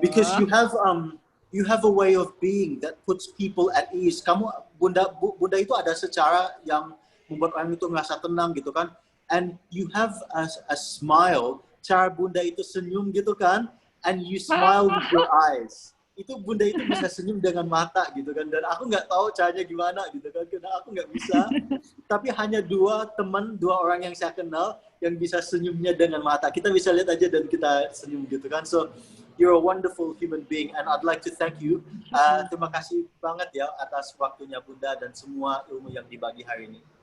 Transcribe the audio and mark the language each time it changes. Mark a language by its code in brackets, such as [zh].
[en] Because you have a way of being that puts people at ease. [id] Kamu Bunda itu ada secara yang membuat orang itu merasa tenang gitu kan. [en] And you have a smile. [id] Cara Bunda itu senyum gitu kan. [en] And you smile with your eyes. [id] Itu Bunda itu bisa senyum dengan mata gitu kan. Dan aku nggak tahu caranya gimana gitu kan. Karena aku nggak bisa. Tapi hanya dua orang yang saya kenal yang bisa senyumnya dengan mata. Kita bisa lihat aja dan kita senyum gitu kan. [en] So you're a wonderful human being and I'd like to thank you. [id] Terima kasih banget ya atas waktunya Bunda dan semua ilmu yang dibagi hari ini.